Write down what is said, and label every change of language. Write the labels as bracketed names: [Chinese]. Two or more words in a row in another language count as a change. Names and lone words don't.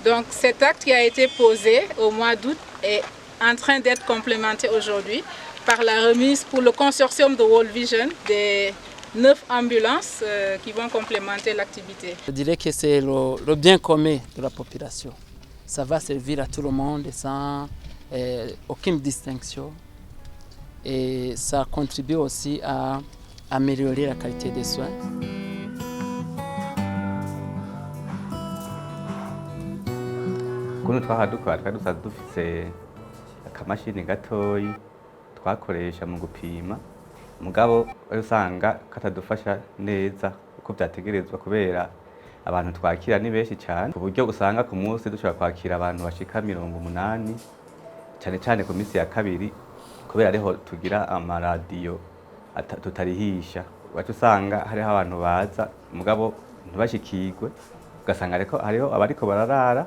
[French] Donc cet acte qui a été posé au mois d'août est en train d'être complémenté aujourd'hui par la remise pour le consortium de World Vision des 9 ambulances qui vont complémenter l'activité. Je dirais que c'est le bien commun de la population. Ça va servir à tout le monde sans aucune distinction. Et ça contribue aussi à améliorer la qualité des soins. [Rundi] Kuno twahadukora twari dusanzwe dufise akamashini gatoyi twakoresha mu gupima mugabo usanga katadufasha neza uko vyategerezwa kubera abantu twakira ni benshi cyane ku buryo usanga ku munsi dushobora kwakira abantu bashika 80 cyane cyane ku minsi ya kabiri kubera ariho tugira amaradiyo tutarihisha wacu usanga hariho abantu baza mugabo ntibashikirwe ugasanga ariko hariho abariko bararara.